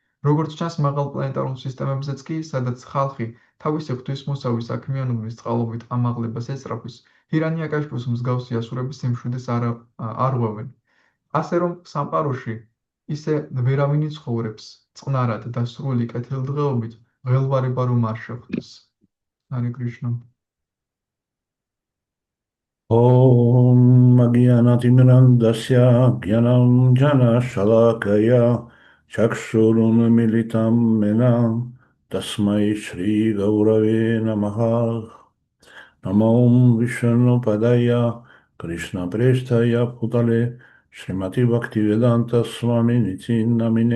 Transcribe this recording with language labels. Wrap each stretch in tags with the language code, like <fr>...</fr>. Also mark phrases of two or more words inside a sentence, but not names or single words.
<ka>როგორც ჩანს, მაღალპლანეტარულ სისტემებზეც კი, სადაც ხალხი თავისი ღვთისმოსავის საქმიანობის წყალობით ამაღლებას ეწრაფვის, ჰირანია-კაშიპუს მსგავსი ასურები სიმშვიდეს არ ღვევენ. ასე რომ სამყაროში ისე ვერავინ ცხოვრობს წყნარად და სრული კეთილდღეობით ღელვარება რომ არ შეხვდეს.</ka> <sa>हरे कृष्ण. ॐ अज्ञानातिमिरन्दस्य ज्ञानञ्जनशलाकया चक्षुरुन्मिलितं येन तस्मै श्रीगौरवे नमः नमो विष्णुपदाय कृष्णप्रेष्ठाय भूतले श्रीमति भक्तिवेदान्त स्वामिनिति नामिने</sa>